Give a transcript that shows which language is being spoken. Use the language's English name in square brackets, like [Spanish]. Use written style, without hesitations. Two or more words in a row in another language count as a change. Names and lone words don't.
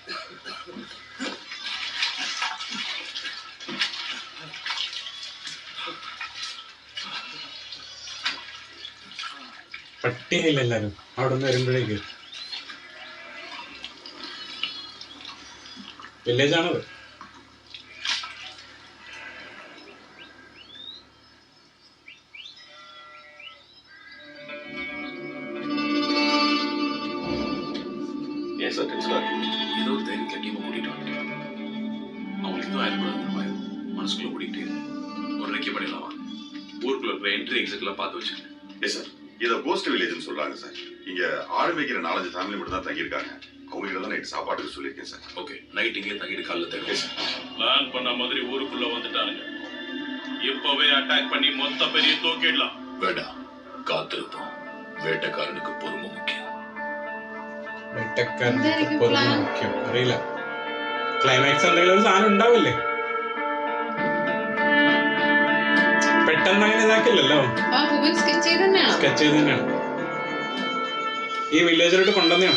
[Malayalam] പട്ടിയായില്ല എല്ലാരും അവിടെ നിന്ന് വരുമ്പോഴേക്ക്. വില്ലേജ് ആണത്. [Tamil] ஏதோ ஒரு தைரியத்துல டீமை கூட்டிட்டு வந்துட்டேன். அவங்களுக்கு எதுவும் ஆயிடக்கூடாதுன்ற பயம் மனசுக்குள்ள ஓடிக்கிட்டே ஒரு ரெக்கி பண்ணிடலாமா? ஊருக்குள்ள இருக்கிற என்ட்ரி எக்ஸிட்லாம் பார்த்து வச்சுக்கேன். [English] yes sir. [Tamil] இதை கோஸ்ட் வில்லேஜ்னு சொல்றாங்க சார். இங்க ஆடு மேய்க்கிற 4-5 ஃபேமிலி மட்டும் தான் தங்கியிருக்காங்க. அவங்க கிட்ட தான் நைட் சாப்பாட்டுக்கு சொல்லியிருக்கேன் சார். ஓகே நைட் இங்கே தங்கிட்டு காலைல தேவை சார். பிளான் பண்ண மாதிரி ஊருக்குள்ள வந்துட்டானுங்க. இப்பவே அட்டாக் பண்ணி மொத்த பெரிய தூக்கிடலாம். வேண்டாம், காத்திருப்போம். வேட்டைக்காரனுக்கு பொறுமை முக்கியம். [Malayalam] വേട്ടക്കാരനൊക്കെ പൊറുമ മുഖ്യം. അറിയില്ല. ക്ലൈമാക്സ് എന്തെങ്കിലും ഒരു സാധനം ഉണ്ടാവില്ലേ? പെട്ടെന്ന് അങ്ങനെ ഇതാക്കില്ലല്ലോ. സ്കെച്ച് ചെയ്ത് തന്നെയാണ്. ഈ വില്ലേജിലോട്ട് കൊണ്ടുവന്നെയാണ്.